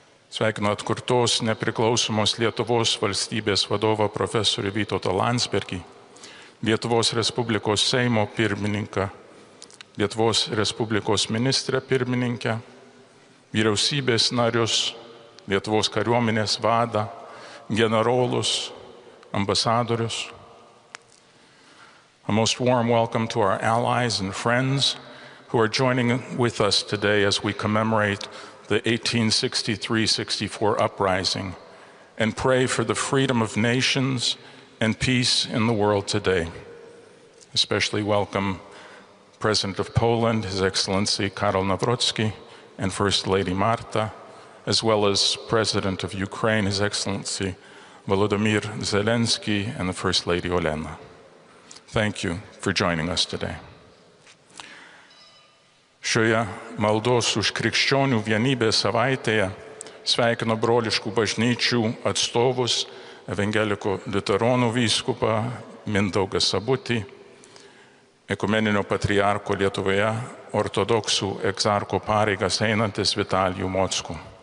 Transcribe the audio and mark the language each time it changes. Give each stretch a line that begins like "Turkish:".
Lithuanian: Sveikinu atkurtos nepriklausomos Lietuvos valstybės vadovą profesorių Vytautą Landsbergį, Lietuvos Respublikos Seimo pirmininką, Lietuvos Respublikos ministrę pirmininkę, vyriausybės narius, Lietuvos kariuomenės vadą, generolus, ambasadorius.
English: A most warm welcome to our allies and friends who are joining with us today as we commemorate the 1863-64 uprising and pray for the freedom of nations and peace in the world today. Especially welcome President of Poland, His Excellency Karol Nawrocki, and First Lady Marta, as well as President of Ukraine, His Excellency Volodymyr Zelensky, and the First Lady Olena. Thank you for joining us today.
Lithuanian: Šioje maldos už krikščionių vienybę savaitėje sveikinu broliškų bažnyčių atstovus, evangelikų liuteronų vyskupą Mindaugą Sabutį, ekumeninio patriarko Lietuvoje ortodoksų egzarko pareigas einantis Vitalijų Mockų.